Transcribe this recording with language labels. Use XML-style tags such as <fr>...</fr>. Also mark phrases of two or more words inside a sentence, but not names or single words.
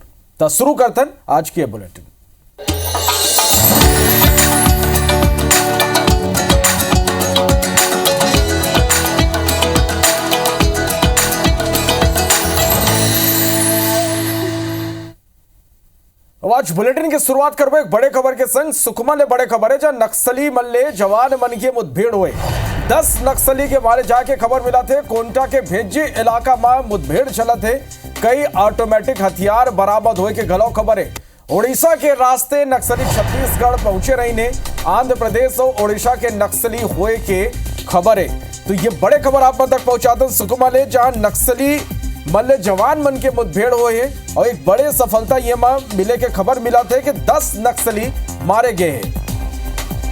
<hne>तो शुरू करतन आज के बुलेटिन। आज बुलेटिन की शुरुआत करबो एक बड़े खबर के संग। सुकमा ले बड़े खबर है, जहां नक्सली मल्ले जवान मन के मुठभेड़ हुए। 10 नक्सली के मारे जाके खबर मिला थे। कोंटा के भेजी इलाका में मुठभेड़ चला थे। कई ऑटोमेटिक हथियार बरामद हुए के घलो खबर है। उड़ीसा के रास्ते नक्सली छत्तीसगढ़ पहुंचे रही ने। आंध्र प्रदेश और उड़ीसा के नक्सली हुए के खबर है। तो ये बड़े खबर आप तक पहुंचाते सुकमा ले, जहां नक्सली मल्ले जवान मन के मुठभेड़ हुए हैं और एक बड़े सफलता ये मिले के खबर मिला थे कि 10 नक्सली मारे गए हैं।</hne>